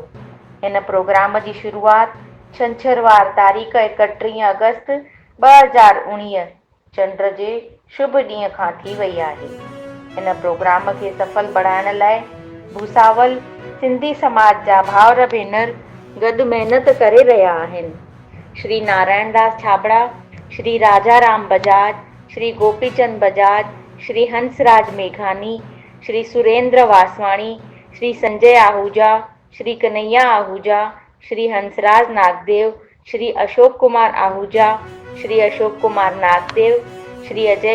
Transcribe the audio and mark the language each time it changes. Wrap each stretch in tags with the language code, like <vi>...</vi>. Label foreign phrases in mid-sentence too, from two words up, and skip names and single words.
<sd>हिन प्रोग्राम जी शुरूआति छंछरवार तारीख़ 31 अगस्त 2019 चंड जे शुभ ॾींहं खां थी वई आहे। हिन प्रोग्राम खे सफल बणाइण लाइ भूसावल सिंधी समाज जा भाउर भेनर गॾु महिनत करे रहिया आहिनि। श्री नारायण दास छाबड़ा, श्री राजाराम बजाज, श्री गोपीचंद बजाज, श्री हंसराज मेघानी, श्री सुरेंद्र वासवाणी, श्री संजय आहूजा, श्री कन्हैया आहूजा, श्री हंसराज नागदेव, श्री अशोक कुमार आहूजा, श्री अशोक कुमार नागदेव, श्री अजय</sd>